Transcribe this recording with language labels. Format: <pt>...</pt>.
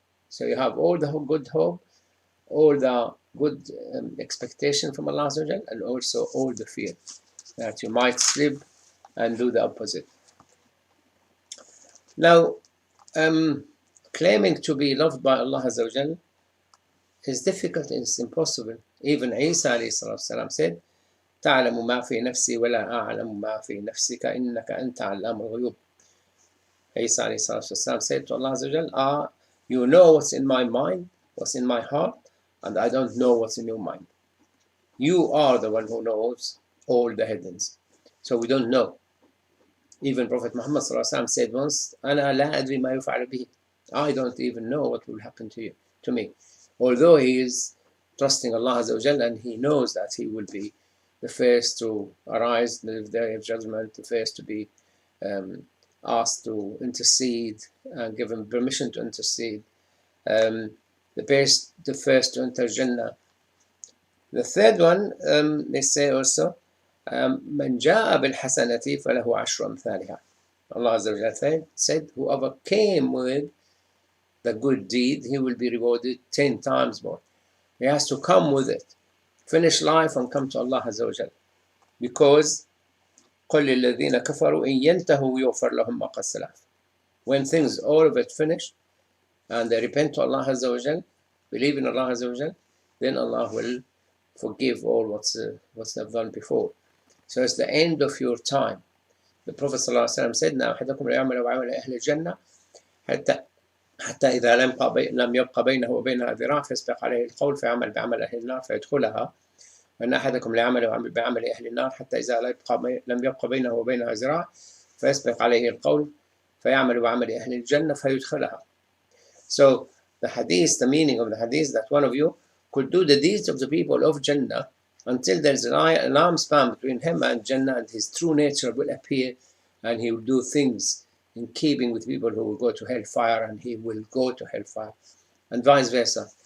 <en>So you have all the good hope, all the good expectation from Allah Azza wa Jalla, and also all the fear that you might slip and do the opposite. Now, claiming to be loved by Allah Azza wa Jalla is difficult and it's impossible. Even Isa alayhi said,</en> <ar>تعلم ما في نفسي ولا أعلم ما في نفسك إنك أنت علام الغيوب.</ar> <en>Isa alayhi said to Allah Azza wa Jalla, you know what's in my mind, what's in my heart, and I don't know what's in your mind. You are the one who knows all the heavens. So we don't know. Even Prophet Muhammad said once,</en> <ar>أنا لا أدري ما يفعل به.</ar> <en>I don't even know what will happen to me. Although he is trusting Allah Azza wa Jalla, and he knows that he will be the first to arise in the day of judgment, the first to be asked to intercede and given permission to intercede, the first to enter Jannah. The third one, they say also,</en> <ar>من جاء بالحسنة فله عشر أمثالها.</ar> <en>Allah Azza wa Jalla said, whoever came with the good deed, he will be rewarded 10 times more. He has to come with it, finish life and come to Allah Azza wa Jalla. Because</en> <ar>قل للذين كفروا إن ينتهوا يغفر لهم ما قد سلف.</ar> <en>When things all of it finish and they repent to Allah Azza wa Jalla, believe in Allah Azza wa Jalla, then Allah will forgive all what's they've done before. So it's the end of your time. The Prophet ﷺ said, "Now</en> <ar>أحدكم يعمل وعمل أهل الجنة حتى إذا لم يبقى بينه وبينها ذراع فيسبق عليه القول فيعمل بعمل أهل النار فيدخلها. وأن أحدكم يعمل بعمل أهل النار حتى إذا لم يبقى بينه وبينها ذراع فيسبق عليه القول فيعمل بعمل أهل الجنة فيدخلها."</ar> <en>So the hadith, the meaning of the hadith, that one of you could do the deeds of the people of Jannah until there's an arm span between him and Jannah, and his true nature will appear, and he will do things in keeping with people who will go to hellfire, and he will go to hellfire, and vice versa.</en>